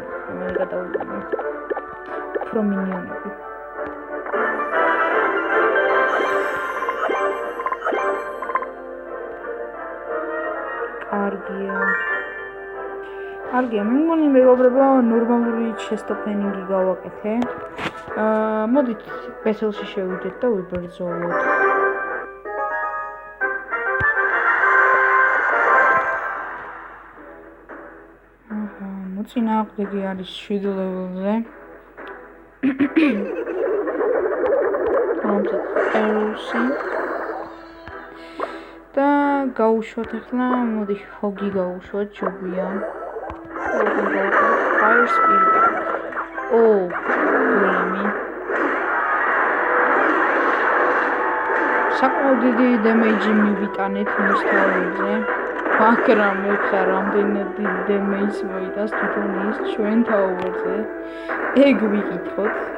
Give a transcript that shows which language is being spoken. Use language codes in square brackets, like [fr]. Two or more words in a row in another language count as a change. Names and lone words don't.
[ka] მე გადავიდე. უფრო მინიონები. კარგია, მე მგონი მეგობრებო, ნორმალური [en] chest opening- [ka] ი გავაკეთე. მოდით battle-ში შევიდეთ და ვიბრძოლოთ. მოწინააღმდეგე არის 7 level-ზე. arrows-ი. და გავუშვათ ახლა, მოდი ჰოგი გავუშვათ, ჯობია. [en] Fire spirit. [ka] გოლემი. საკმაოდ დიდი დემეიჯი მივიტანეთ მის თავზე. მაგრამ მეფხა რამდენად დიდი დემეიჯს მოიტანს თვითონ ის ჩვენ თავზე. ეგ ვიკითხოთ.